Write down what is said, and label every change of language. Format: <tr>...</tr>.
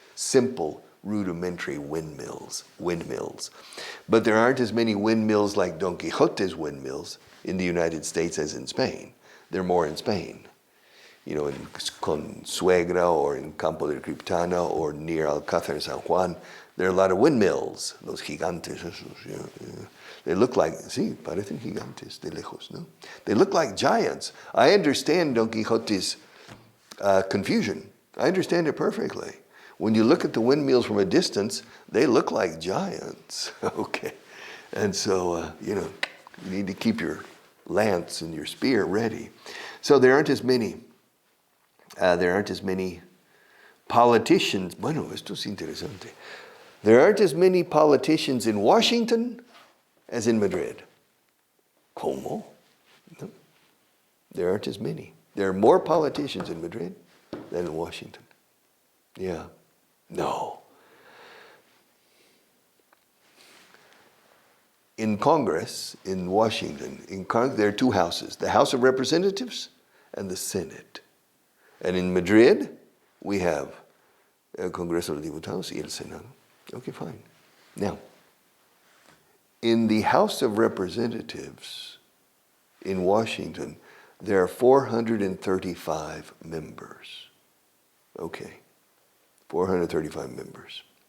<en>Simple, rudimentary windmills. But there aren't as many windmills like Don Quixote's windmills in the United States as in Spain. There are more in Spain. You know, in Consuegra or in Campo del Criptana or near Alcázar San Juan, there are a lot of windmills.</en> <es>Los gigantes, esos, yeah.</es> <en>They look like,</en> <es>sí, parecen gigantes de lejos, ¿no?</es> <en>They look like giants. I understand Don Quixote's confusion. I understand it perfectly. When you look at the windmills from a distance, they look like giants, okay? And so, you need to keep your lance and your spear ready. So there aren't as many politicians.</en> <es>Bueno, esto es interesante.</es> <en>There aren't as many politicians in Washington as in Madrid.</en> <es>¿Cómo? No.</es> <en>There aren't as many. There are more politicians in Madrid than in Washington. Yeah. No. In Congress, in Washington, there are two houses, the House of Representatives and the Senate. And in Madrid, we have el Congreso de Diputados y el Senado. Okay, fine. Now, in the House of Representatives in Washington, there are 435 members. Okay, 435 members.</en>